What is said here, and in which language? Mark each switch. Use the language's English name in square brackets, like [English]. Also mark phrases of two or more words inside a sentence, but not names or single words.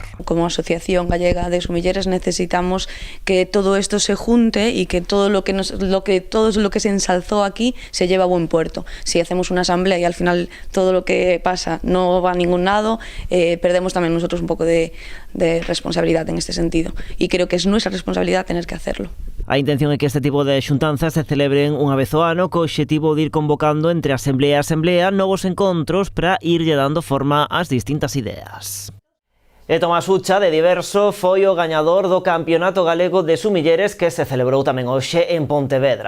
[Spanish] Como Asociación Gallega de Sumilleres necesitamos que todo esto se junte y que todo lo que se ensalzó aquí se lleve a buen puerto. Si hacemos una asamblea y al final todo lo que pasa no va a ningún lado, perdemos también nosotros un poco de responsabilidad en este sentido. Y creo que es nuestra responsabilidad tener que hacerlo. [Galician] A intención é que este tipo de xuntanzas se celebren unha vez ao ano co obxectivo de ir convocando entre asamblea e asamblea novos encontros para irlle dando forma ás distintas ideas. E Tomás Ucha, de Diverso, foi o gañador do Campeonato Galego de Sumilleres que se celebrou tamén hoxe en Pontevedra.